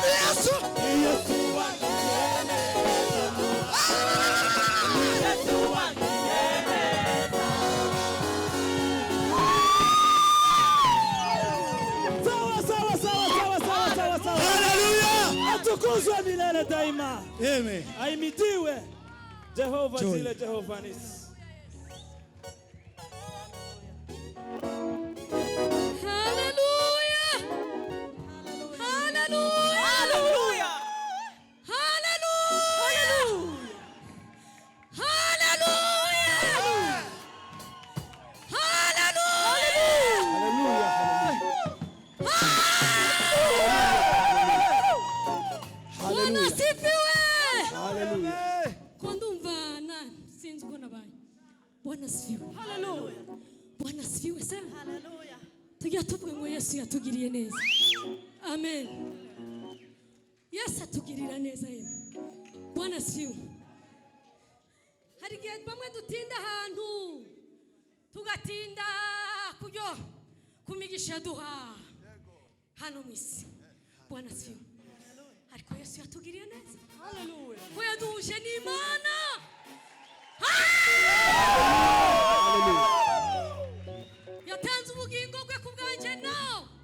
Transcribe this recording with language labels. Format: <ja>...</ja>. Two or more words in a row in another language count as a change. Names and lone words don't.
<rw>Yesu wangiriye Yesu wangiriye</rw> <sw>sawa haleluya Atukuzwe milele daima. amen Ahimidiwe Jehova</sw> <en>Joy.</en> <sw>Jile Jehova Nisi. Hallelujah. Hallelujah. Hallelujah. Hallelujah. Hallelujah. Bwana asifiwe.</sw> <rw>Kwa ndumva nani sinzi uko nabaye.</rw> <sw>Bwana asifiwe. Hallelujah. Bwana asifiwe sana. Hallelujah.</sw> <rw>Tujya tuvuga ngo Yesu yatugiriye neza. Amen. Yesu atugirira neza yeye.</rw> <sw>Bwana asifiwe.</sw> <rw>hari igihe bamwe dutinda ahantu tugatinda kubyo kumigisha duha hano mu isi.</rw> <sw>Bwana asifiwe.</sw> <rw>Ariko Yesu yatugiriye neza. Haleluya. Ko yaduhuje n'Imana. Yatanze ubugingo bwe ku bwanjye nawe.</rw>